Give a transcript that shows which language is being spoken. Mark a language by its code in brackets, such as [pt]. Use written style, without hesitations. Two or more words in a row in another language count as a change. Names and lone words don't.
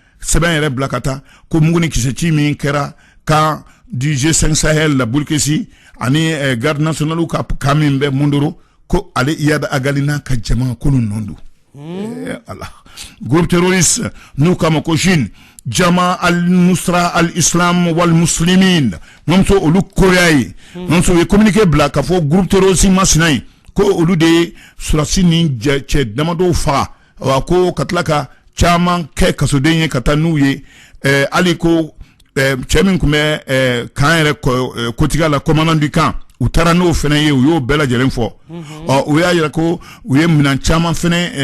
[bm] sɛbɛn yɛrɛ bila ka taa ko muguni kisɛci min kɛra kan du G5 Sahel la Bulkesi ani [fr] garde nationale [bm] ka min bɛ Mondoro ko ale Iyad Agali n'a ka jama k'olu nɔ don. Allah. [fr] Groupe terroriste [bm] n'u kama ko Chine Jama al-Nusra al-Islam wal-Muslimin nomso olu koya ye nomso ye communiqué bila ka fɔ [fr] groupe terroriste [bm] masina ye ko olu de surasi ni cɛ damadɔw faga wa ko ka tila ka caman kɛ kasoden ye ka taa n'u ye hali ko cɛ min tun bɛ kan yɛrɛ kotiga la [fr] commandant du camp [bm] u taara n'o fɛnɛ ye u y'o bɛɛ lajɛlen fɔ u y'a yira ko u ye minɛn caman fɛnɛ